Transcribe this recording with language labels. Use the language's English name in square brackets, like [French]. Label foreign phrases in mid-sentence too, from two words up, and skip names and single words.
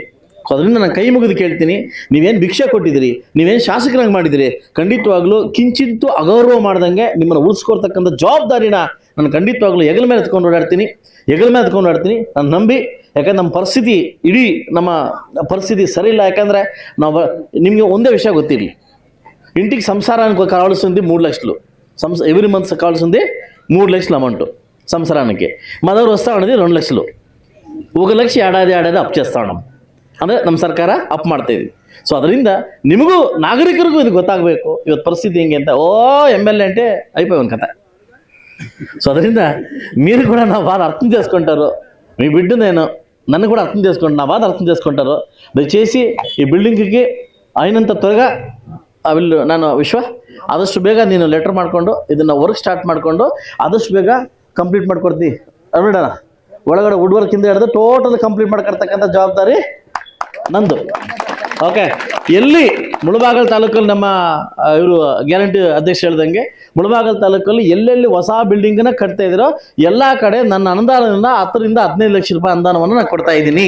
[Kannada] ಸೊ ಅದರಿಂದ ನಾನು ಕೈ ಮುಗಿದು ಕೇಳ್ತೀನಿ, ನೀವೇನು ಭಿಕ್ಷೆ ಕೊಟ್ಟಿದ್ದೀರಿ, ನೀವೇನು ಶಾಸಕರಾಗಿ ಮಾಡಿದಿರಿ, ಖಂಡಿತವಾಗ್ಲೂ ಕಿಂಚಿತ್ತು ಅಗೌರವ ಮಾಡ್ದಂಗೆ ನಿಮ್ಮನ್ನು ಉಳಿಸ್ಕೊಳ್ತಕ್ಕಂಥ ಜವಾಬ್ದಾರಿನ ನಾನು ಖಂಡಿತವಾಗ್ಲೂ ಹೆಗಲ ಮೇಲೆ ಎತ್ಕೊಂಡು ಓಡಾಡ್ತೀನಿ. ನಾನು ನಂಬಿ. ಯಾಕಂದ್ರೆ ನಮ್ಮ ಪರಿಸ್ಥಿತಿ, ಇಡೀ ನಮ್ಮ ಪರಿಸ್ಥಿತಿ ಸರಿ ಇಲ್ಲ. ಯಾಕಂದರೆ ನಾವು ನಿಮಗೆ ಒಂದೇ ವಿಷಯ ಗೊತ್ತಿರಲಿ, ಇಂಟಿಗೆ ಸಂಸಾರ ಕಾಳಿಸಿಂದು 3 ಲಕ್ಷలు [Telugu] ఎవ్రీ మంత్ కావాల్సింది 3 లక్షలు అమౌంట్ సంవత్సరానికి. మా దగ్గర వస్తూ ఉన్నది 2 లక్షలు. 1 లక్ష ఏడాది అప్ చేస్తూ ఉన్నాం. [Kannada] ಅಂದರೆ ನಮ್ಮ ಸರ್ಕಾರ ಅಪ್ ಮಾಡ್ತಾ ಇದ್ವಿ. ಸೊ ಅದರಿಂದ ನಿಮಗೂ ನಾಗರಿಕರಿಗೂ ಇದು ಗೊತ್ತಾಗಬೇಕು ಇವತ್ತು ಪರಿಸ್ಥಿತಿ ಹೆಂಗೆ ಅಂತ. [Telugu] MLA అంటే అయిపోయి ಒಂದು కథ. సో ಅದರಿಂದ మీరు కూడా నా బాధ అర్థం చేసుకుంటారు. మీ బిడ్డ నేను నన్ను కూడా అర్థం చేసుకుంటాను, నా బాధ అర్థం చేసుకుంటారు. దయచేసి ఈ బిల్డింగ్కి అయినంత త్వరగా [Kannada] ನಾನು ಆದಷ್ಟು ಬೇಗ ನೀನು ಲೆಟರ್ ಮಾಡಿಕೊಂಡು ಇದನ್ನು ವರ್ಕ್ ಸ್ಟಾರ್ಟ್ ಮಾಡಿಕೊಂಡು ಆದಷ್ಟು ಬೇಗ ಕಂಪ್ಲೀಟ್ ಮಾಡ್ಕೊಡ್ತೀವಿ ನೋಡೋಣ. ಒಳಗಡೆ ವುಡ್ ವರ್ಕಿಂದ ಹಿಡಿದು ಟೋಟಲ್ ಕಂಪ್ಲೀಟ್ ಮಾಡ್ಕೊಡ್ತಕ್ಕಂಥ ಜವಾಬ್ದಾರಿ ನಂದು. ಓಕೆ, ಎಲ್ಲಿ ಮುಳಬಾಗಲ್ ತಾಲೂಕಲ್ಲಿ ನಮ್ಮ ಇವರು ಗ್ಯಾರಂಟಿ ಅಧ್ಯಕ್ಷ ಹೇಳ್ದಂಗೆ ಮುಳಬಾಗಲ್ ತಾಲೂಕಲ್ಲಿ ಎಲ್ಲೆಲ್ಲಿ ಹೊಸ ಬಿಲ್ಡಿಂಗನ್ನ ಕಟ್ತಾ ಇದ್ದೀರೋ ಎಲ್ಲ ಕಡೆ ನನ್ನ ಅನುದಾನದಿಂದ 10 ರಿಂದ 15 ಲಕ್ಷ ರೂಪಾಯಿ ಅನುದಾನವನ್ನು ನಾನು ಕೊಡ್ತಾ ಇದ್ದೀನಿ.